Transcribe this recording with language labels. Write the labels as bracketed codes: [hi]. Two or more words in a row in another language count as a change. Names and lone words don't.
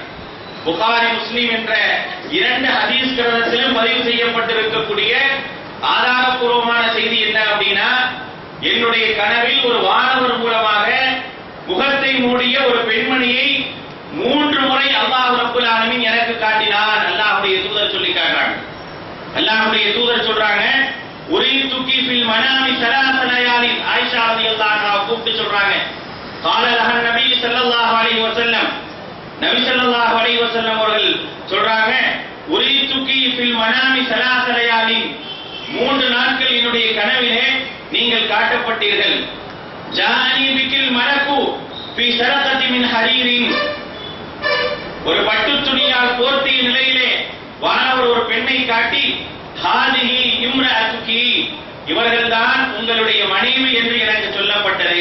[ta] புகாரி முஸ்லிம் என்ற 2 ஹதீஸ் கிரந்தத்திலும் பதிவு செய்யப்பட்டிருக்கக்கூடிய ஆதாரபூர்வமான செய்தி என்ன அப்படின்னா, என்னுடைய கனவில் ஒரு வானவர் மூலமாக முகத்தை மூடிய ஒரு பெண்மணியை 3 முறை [ar] الله رب العالمين [ta] எனக்கு காட்டினான். அல்லாஹ்வுடைய தூதர் சொல்லி காட்டுறாங்க. அல்லாஹ்வுடைய தூதர் சொல்றாங்க, [ar] أريتك في المنام ثلاث ليال. [ta] ஆயிஷா [ar] رضي الله عنها [ta] கூப்பிட்டு சொல்றாங்க, [ar] قال لها النبي صلى الله عليه وسلم, [ta] நபி [ar] صلى الله عليه وسلم [ta] அவர்கள் சொல்றாங்க, [ar] أريتك في المنام ثلاث ليال, [ta] 3 நாட்கள் என்னுடைய கனவிலே நீங்கள் காட்டப்பட்டீர்கள். [ar] جاءني بك الملك في سرقة من حرير, [ta] ஒரு பட்டு துணியால் போர்த்திய நிலையிலே வானவர் ஒரு பெண்ணை காட்டி, [ar] هذه امرأتك, [ta] இவர்கள்தான் உங்களுடைய மனைவி என்று எனக்கு சொல்லப்பட்டது.